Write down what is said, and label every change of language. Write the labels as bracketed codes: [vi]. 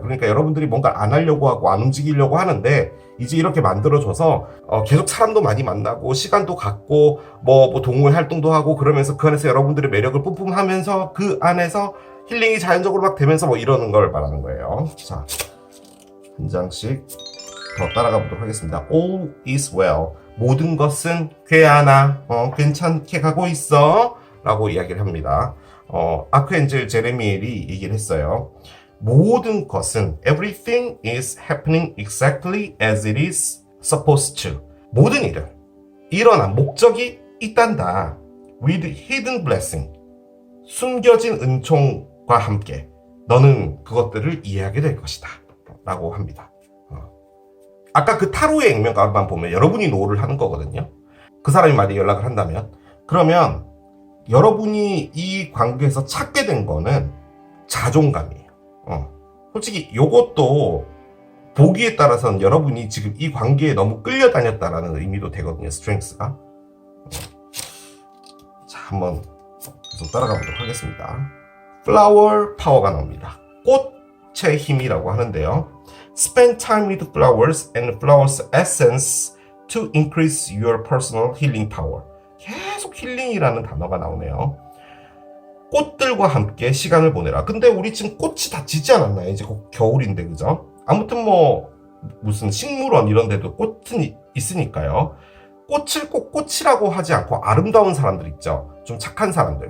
[ko] 그러니까 여러분들이 뭔가 안 하려고 하고 안 움직이려고 하는데 이제 이렇게 만들어줘서 계속 사람도 많이 만나고 시간도 갖고 뭐 동호회 활동도 하고 그러면서 그 안에서 여러분들의 매력을 뿜뿜하면서 그 안에서 힐링이 자연적으로 막 되면서 뭐 이러는 걸 말하는 거예요. 자, 한 장씩 더 따라가 보도록 하겠습니다. [en] All is well. [ko] 모든 것은 괜찮아. 괜찮게 가고 있어. 라고 이야기를 합니다. 아크엔젤 제레미엘이 얘기를 했어요. 모든 것은 [en] everything is happening exactly as it is supposed to. [ko] 모든 일은 일어난 목적이 있단다. [en] with hidden blessing. [ko] 숨겨진 은총과 함께 너는 그것들을 이해하게 될 것이다. 라고 합니다. 아까 그 타로의 액면가만 보면 여러분이 노를 하는 거거든요. 그 사람이 만약에 연락을 한다면 그러면 여러분이 이 관계에서 찾게 된 거는 자존감이에요. 솔직히 요것도 보기에 따라서는 여러분이 지금 이 관계에 너무 끌려다녔다라는 의미도 되거든요. 스트렝스가. 자, 한번 계속 따라가 보도록 하겠습니다. 플라워 파워가 나옵니다. 꽃의 힘이라고 하는데요. [en] Spend time with flowers and flowers essence to increase your personal healing power. [ko] 계속 힐링이라는 단어가 나오네요. 꽃들과 함께 시간을 보내라. 근데 우리 지금 꽃이 다 지지 않았나요? 이제 곧 겨울인데, 그죠? 아무튼 뭐 무슨 식물원 이런 데도 꽃은 있으니까요. 꽃을 꼭 꽃이라고 하지 않고 아름다운 사람들 있죠. 좀 착한 사람들.